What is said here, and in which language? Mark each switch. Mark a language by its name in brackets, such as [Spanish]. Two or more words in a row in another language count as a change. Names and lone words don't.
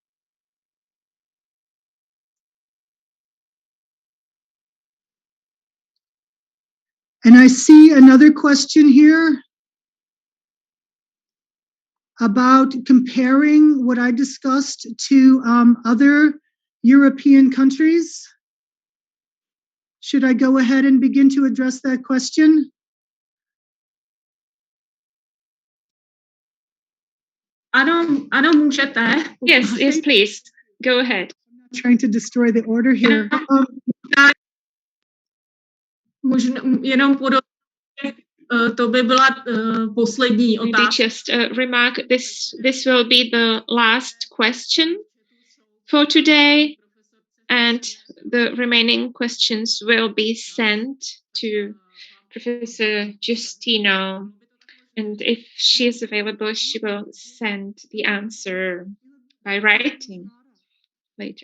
[English] And I see another question here about comparing what I discussed to other European countries. Should I go ahead and begin to address that question? [Czech] Ano, můžete. [English] Yes, please. Go ahead. I'm not trying to destroy the order here. [Czech] Jenom to by byla poslední [English] Maybe [Czech] otázka. [English] just remark, this will be the last question for today. And the remaining questions will be sent to Professor Giustino, and if she is available, she will send the answer by writing later.